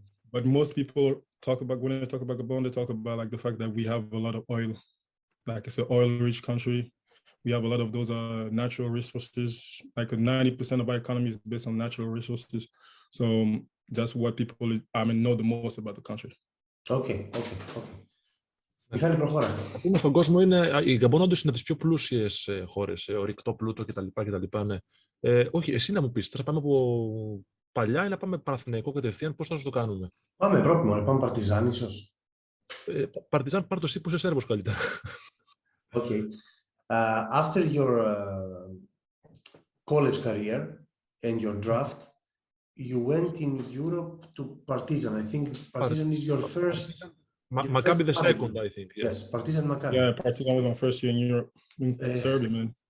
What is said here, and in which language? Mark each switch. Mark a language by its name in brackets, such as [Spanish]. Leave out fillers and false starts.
[English] But most people talk about, when they talk about Gabon, they talk about like the fact that we have a lot of oil, like it's an oil-rich country. We have a lot of those natural resources. Like 90% of our economy is based on natural resources. So that's what people, know the most about the country. [Greek] Okay. Μιχάλη, προχώρα. Στον κόσμο η Γκαμπόν όντως είναι από τις πιο πλούσιες χώρες, ορυκτό πλούτο κτλ. Ναι. Όχι, εσύ να μου πεις, θα πάμε από παλιά ή να πάμε Παναθηναικό κατευθείαν, πώς θα το κάνουμε? Πάμε Ευρώπη, πάμε Παρτιζάν ίσως. Παρτιζάν, πάρ' το εσύ που είσαι Σέρβος καλύτερα. [English] Okay. After your college career and your draft, you went in Europe to Partizan. I think Partizan is your first. Maccabi the second, I think. Yes, Partizan Maccabi. Yeah, Partizan was my first year in Europe, in Serbia, man.